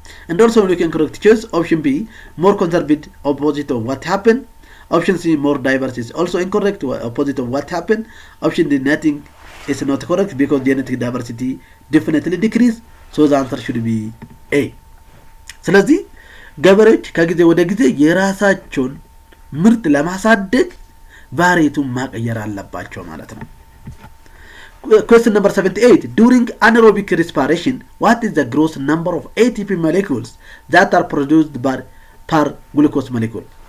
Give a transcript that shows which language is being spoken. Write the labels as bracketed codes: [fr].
[en] And also looking correct choice, option B, more conserved, opposite of what happened. Option C, more diverse, is also incorrect, opposite of what happened. Option D, nothing is not correct because genetic diversity definitely decrease. So the answer should be A. ስለዚህ [am] ገበሬዎች ከጊዜ ወደ ጊዜ የራሳቸውን ምርት ለማሳደግ ቫሪየቱን ማቀየር አለባቸው ማለት ነው። [en] Question number 78. During anaerobic respiration, what is the gross number of ATP molecules that are produced per glucose molecule?